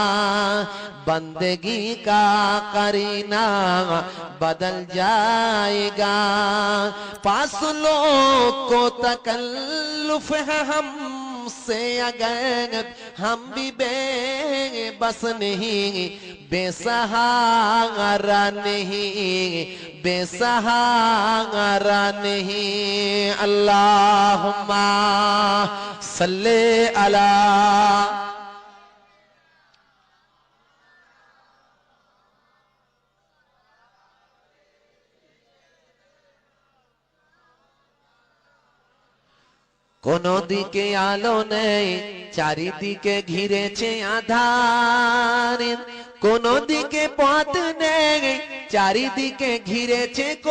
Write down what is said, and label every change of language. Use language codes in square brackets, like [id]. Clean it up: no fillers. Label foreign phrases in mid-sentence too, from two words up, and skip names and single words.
[ur] بندگی کا کرینہ بدل جائے گا فاصلوں کو تکلف ہے ہم سے اگر ہم بھی بے بس نہیں بے سہارا نہیں بے سہارا نہیں [ar] اللہم صلی علی [bn] কোনো দিকে আলো নেই চারিদিকে ঘিরেছে আঁধার কোনো দিকে পথ নেই চারিদিকে ঘিরেছে